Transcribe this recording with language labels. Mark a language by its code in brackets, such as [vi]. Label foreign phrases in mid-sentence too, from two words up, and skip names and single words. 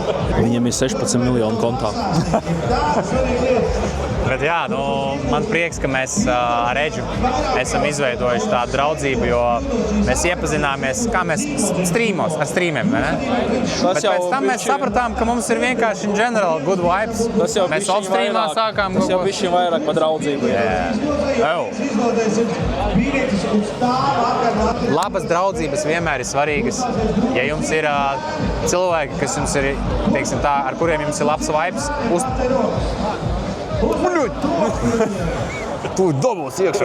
[lv] Viņam ir 16 miljonu kontā. Bet jā, nu, man prieks, ka mēs ar Edžu esam izveidojuši tādu draudzību, jo mēs iepazināmies, kā mēs strīmos, ar strīmiem, vai ne? Bet pēc tam mēs sapratām, ka mums ir vienkārši [en] in general good vibes. [lv] Mēs off-streamā sākām. Tas jau bišķiņ vairāk par draudzību. Labas draudzības vienmēr ir svarīgas. Ja jums ir cilvēki, kas jums ir, teiksim tā, ar kuriem jums ir labs vibes, tu dabūs iekšā.